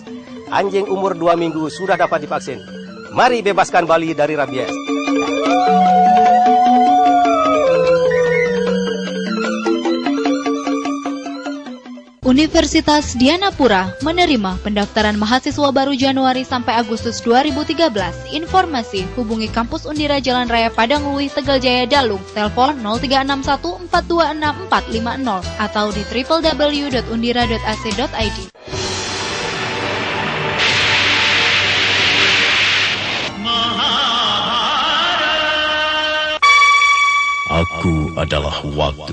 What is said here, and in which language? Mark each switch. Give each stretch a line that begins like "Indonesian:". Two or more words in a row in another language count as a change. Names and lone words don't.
Indonesian: Anjing umur 2 minggu sudah dapat divaksin. Mari bebaskan Bali dari rabies. Universitas Dianapura menerima pendaftaran mahasiswa baru Januari sampai Agustus 2013. Informasi hubungi kampus Undira Jalan Raya Padang Luih Tegal Jaya Dalung, telepon 0361 426 450 atau di www.undira.ac.id. Aku adalah waktu.